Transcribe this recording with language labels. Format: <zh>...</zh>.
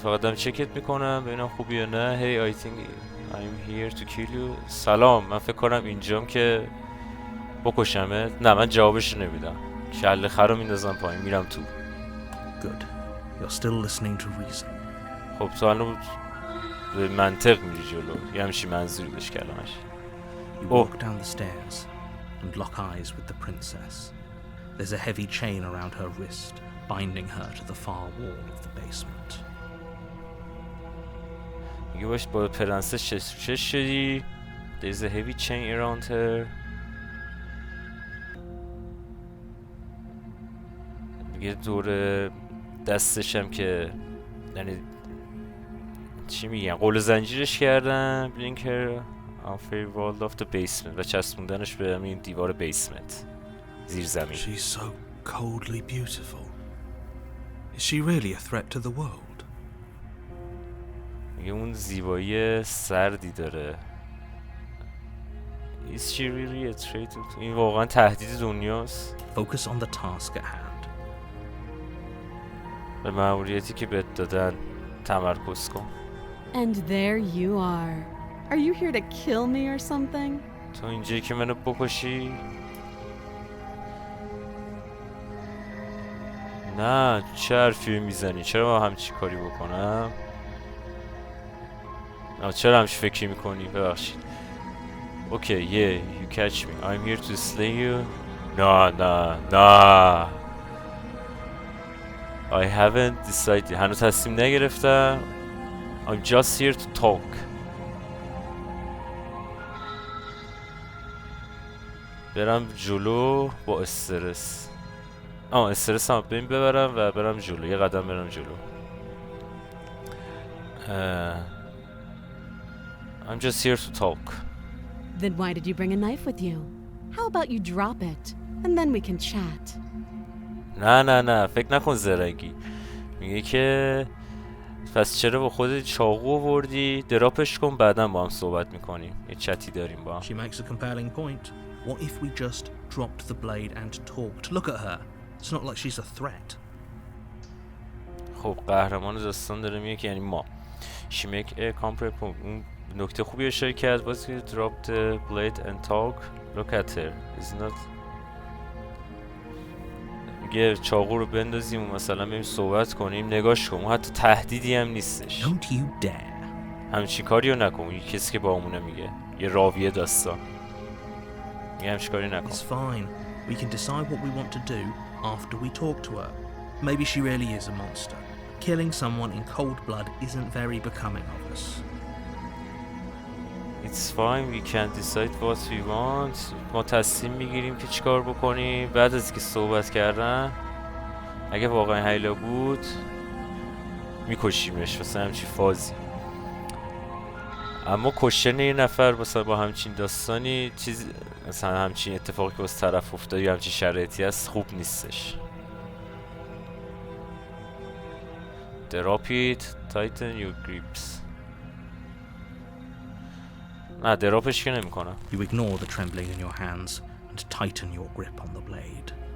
<fa>فقط دارم چکت میکنم ببینم خوبی یا نه.</fa> <en>Hey, I think I'm here to kill you.</en> <fa>سلام، من فکر کنم اینجام که بکشمت. نه، من جوابش نمیدم. کله خرو میندازم پایین میرم تو.</fa> <en>Good. You're still listening to reason.</en> <fa>خب تو الان به منطق میری جلو. یه همچین منظوری داشت کلامش.</fa> <en>You walk down the stairs and lock eyes with the princess. There's a heavy chain around her wrist, binding her to the far wall of the basement.</en> <fa>میگه باش با پرنسس چش شدی.</fa> <en>There's a heavy chain around her.</en> <fa>میگه دور دستشم که یعنی چی میگن قول زنجیرش کردن.</fa> <en>blinker offer walled of the basement</en> <fa>و چسبوندنش به همین دیوار بیسمنت زیر زمین.</fa> <en>She's so coldly beautiful. Is she really a threat to the world?</en> <fa>میگه اون زیبایی سردی داره.</fa> <en>Is she really a threat to...</en> <fa>این واقعا تهدید دنیاست.</fa> <en>Focus on the task at hand.</en> <fa>به مأموریتی که بهت دادن تمرکز کن.</fa> <en>And there you are. Are you here to kill me or something?</en> <fa>تو اینجایی که منو بکشی؟ نه، چه حرفی میزنی؟ چرا من همچی کاری بکنم؟ چرا همچی فکری میکنی؟ ببخشید.</fa> <en>Okay, you catch me. I'm here to slay you.</en> <fa>نه.</fa> <en>I haven't decided.</en> <fa>هنوز تصمیم نگرفتم.</fa> <en>I'm just here to talk.</en> <fa>برم جلو با استرس. استرس هم ببین ببرم و برم جلو. یه قدم برم جلو.</fa> <en>I'm just here to talk. Then why did you bring a knife with you? How about you drop it and then we can chat?</en> <fa>نه فکر نکن زرنگی. میگه که پس چرا با خودت چاقو آوردی؟ دراپش کن بعداً با هم صحبت میکنیم. یه چتی داریم با هم.</fa> <en>She makes a compelling point. What if we just dropped the blade and talked? Look at her. It's not like she's a threat.</en> <fa>خب قهرمان داستان داره میگه که یعنی ما.</fa> <en>She make a compelling point.</en> <fa>اون نکته خوبی اشاره کرد. باز که</fa> <en>drop the blade and talk. Look at her. It's not.</en> <fa>میگه چاقو رو بندازیم و مثلا بریم صحبت کنیم. نگاش کن. اون حتی تهدیدی هم نیستش.</fa> <en>Don't you dare.</en> <fa>همچی کاری رو نکن. این کسی که با همونه میگه. یه راویه داستان. میگه همچی کاری نکن.</fa> <en>It's fine. We can decide what we want to do after we talk to her. Maybe she really is a monster. Killing someone in cold blood isn't very becoming of us. It's fine, we can decide what we want.</en> <fa>ما تصمیم میگیریم که چیکار بکنیم. بعد از که صحبت کردن اگه واقعا هیلا بود میکشیمش واسه همچین فازی. اما کشتن یه نفر مثلا با همچین داستانی چیز مثلا همچین اتفاقی که واسه طرف افتاد یا همچین شرایطی هست خوب نیستش.</fa> <en>Drop it, tighten your grips.</en> <fa>نه دراپش که نمی کنم.</fa> <en>You ignore the trembling in your hands and tighten your grip on the blade.</en>